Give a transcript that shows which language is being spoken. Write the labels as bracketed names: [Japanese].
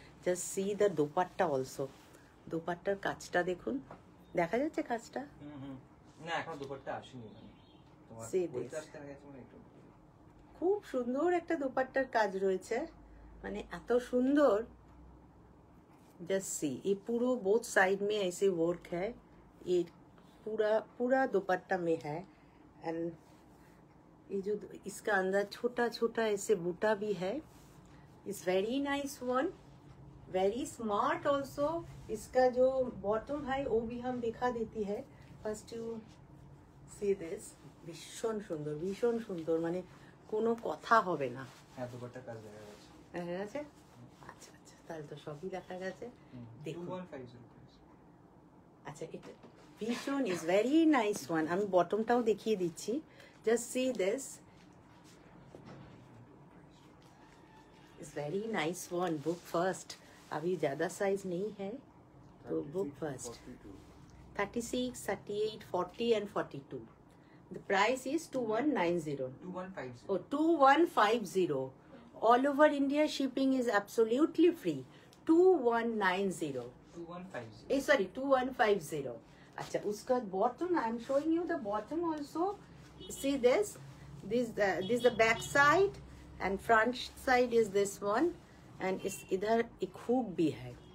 [English] just see the dupatta also, [Bangla] দোপাট্টার কাজটা দেখুন, দেখা যাচ্ছে কাজটা? না এখনো দোপাট্টা আসেনি, মানে তোমার পরিষ্কার হয়ে গেছে, মানে একটু খুব সুন্দর একটা দোপাট্টার কাজ রয়েছে, মানে এত সুন্দর। [English] just see, [Hindi] ये पूरा बोथ साइड में ऐसे वर्क है, ये पूरा पूरा दुपट्टा में है। एंड ये जो इसका अंदर छोटा छोटा ऐसे बूटा भी है। [English] It's very nice one, very smart also. [Hindi] इसका जो बॉटम है वो भी हम दिखा देती है। [English] first you see this, [Bangla] ভীষণ সুন্দর, ভীষণ সুন্দর, মানে কোনো কথা হবে না। হ্যাঁ দুপাট্টার কাজ দেখা গেছে, দেখা গেছে। আচ্ছা আচ্ছা, তাহলে তো সবই দেখা গেছে। দেখুন 2150। আচ্ছা এটা ভীষণ [English] Is very nice one. [Bangla] আমি বটমটাও দেখিয়ে দিচ্ছি। [English] Just see this, is very nice one. [Hindi] Book first, अभी ज़्यादा साइज नहीं है तो book first. 36, 38, 40 and 42। [English] The price is 2190. 2150. Oh, 2150. All over India shipping is absolutely free. 2190. 2150. Sorry, 2150. [Hindi] Acha, uska bottom, [English] I am showing you the bottom also. See this? This is the back side and front side is this one. And [Hindi] इस इधर एक hook भी है.